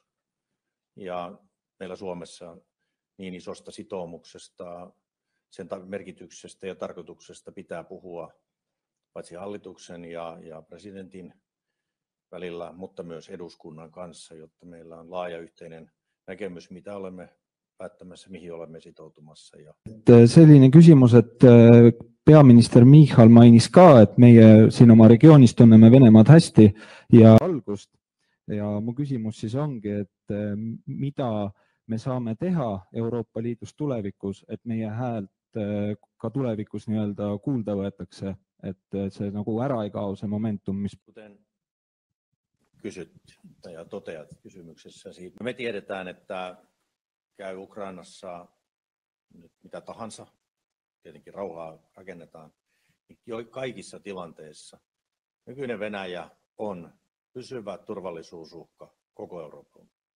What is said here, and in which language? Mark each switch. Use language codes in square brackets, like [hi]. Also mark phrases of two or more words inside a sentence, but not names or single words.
[fi] Ja meillä Suomessa niin isosta sitoumuksesta, sen merkityksestä ja tarkoituksesta pitää puhua paitsi hallituksen ja presidentin välillä, mutta myös eduskunnan kanssa, jotta meillä on laaja yhteinen näkemys, mitä olemme päättämässä, mihin olemme sitoutumassa. [et] Selline küsimus, et peaminister Michal mainis ka, et meie siin oma regioonis tunneme Venemaad hästi ja algust. Ja mu küsimus siis ongi, et mida me saame teha Euroopa Liidus tulevikus, et meie häält ka tulevikus nii-öelda kuulda võetakse, et see nagu ära ei kao see momentum, mis... [fi] Kuten kysyt ja toteat kysymyksessäsi, me tiedetään, että käy Ukrainassa nyt mitä tahansa, tietenkin rauhaa rakennetaan, niin kaikissa tilanteissa nykyinen Venäjä on pysyvä turvallisuusuhka koko Euroopan.